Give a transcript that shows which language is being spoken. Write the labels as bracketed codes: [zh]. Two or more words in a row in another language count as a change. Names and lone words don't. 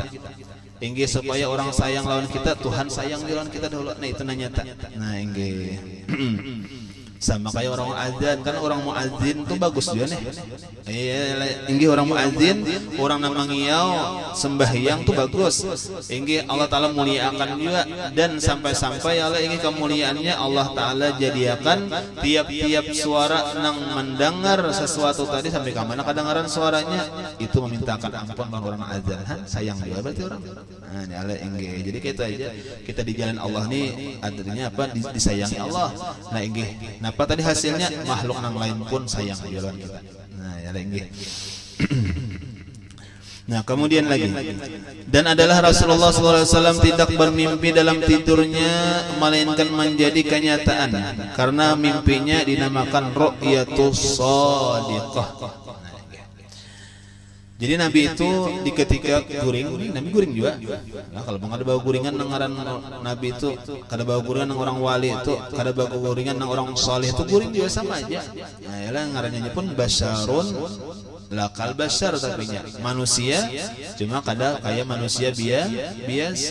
[bjn] Inggih supaya orang sayang lawan kita, Tuhan sayang di lawan kita dahulu. Nah itu nanyata. Nah inggih. [id] Sama kayak orang azan kan, orang muadzin tuh bagus juga nih. [bjn] Inggih orang muadzin, orang namangiyau sembahyang tuh bagus. [id] Inggih Allah Taala muliakan juga, dan sampai-sampai Allah inggih kemuliaannya Allah Taala jadikan tiap-tiap suara nang mendengar sesuatu tadi sampai ke mana kedengaran suaranya itu memintakan ampun orang azan. Sayang juga berarti orang. Nah, ini Allah inggih. Jadi kita aja kita di jalan Allah nih artinya apa? Disayangi Allah. Nah inggih. [bjn] Apa tadi hasilnya makhluk yang lain pun sayang jalan kita. [id] Nah ya lagi. Nah kemudian lagi, dan adalah Rasulullah SAW tidak bermimpi dalam tidurnya melainkan menjadi kenyataan, karena mimpinya dinamakan [ar] رؤية صادقة. [bjn] Jadi Nabi itu di ketika guring, Nabi guring juga. Nah, kalau ada bau guringan nengaran Nabi itu, kada bau guringan nang orang wali itu, kada bau guringan nang orang saleh itu guring juga sama aja. Nah, yalah ngarannya pun [ar] بشر لا كالبشر, [bjn] tapi manusia cuma kada kayak manusia biasa.